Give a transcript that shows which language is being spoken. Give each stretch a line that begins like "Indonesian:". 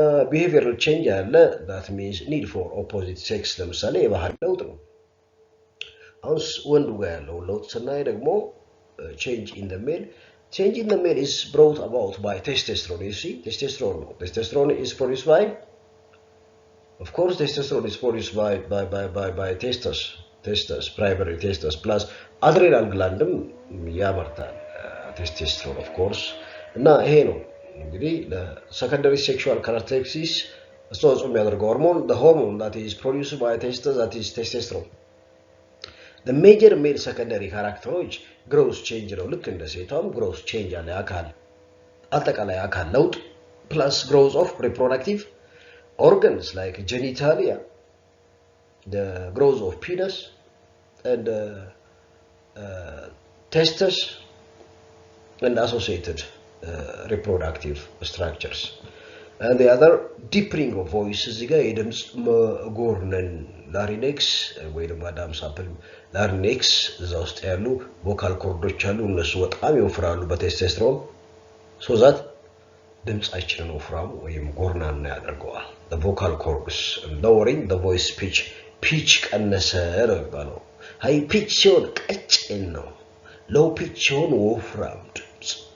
Amharic: ቢሄቪየራል ቼንጅ ያለ
English: that means need for opposite sex
Amharic: ለምሳሌ የባህሪ ለውጥ ነው። አሁን ወንዱ ጋር ያለው ለውጥ ስናይ ደግሞ
English: change in the male is brought about by testosterone. You see testosterone is produced by of course testosterone is produced by testes primary testes plus adrenal glandም
Amharic: ያመርታል
English: testosterone of course
Amharic: እና ይሄ ነው እንግዲህ ለሰከንደሪ ሴክሹዋል ካራክተሪስቲክስ አስተዋጽኦ የሚያደርገው ሆርሞን
English: the hormone that is produced by testes that is testosterone. the major male secondary characteristics growth change ነው።
Amharic: ልክ እንደ ሴቷም
English: growth change
Amharic: አለ አካል አጠቃላይ አካል ለውጥ
English: plus growth of reproductive organs like genitalia, the growth of penis and testes and associated reproductive structures. And the other deepening of voice
Amharic: እዚህ ጋር የድምጽ መጎርነን ላሪኔክስ ወይም ማዳም ሳምፕል ላሪኔክስ እዛ ውስጥ ያሉ ቮካል ኮርዶች አሉ። እነሱ በጣም ይወፍራሉ በቴስቶስትሮን so that ድምጻችንን ወፍራሙ ወይም ጎርናና ያደርገዋል።
English: the vocal cords lowering the voice pitch
Amharic: ቀነሰ ነው የሚባለው። high pitch ሲሆን ቀጭን ነው፣ low pitch ሲሆን ወፍራም ድምጽ።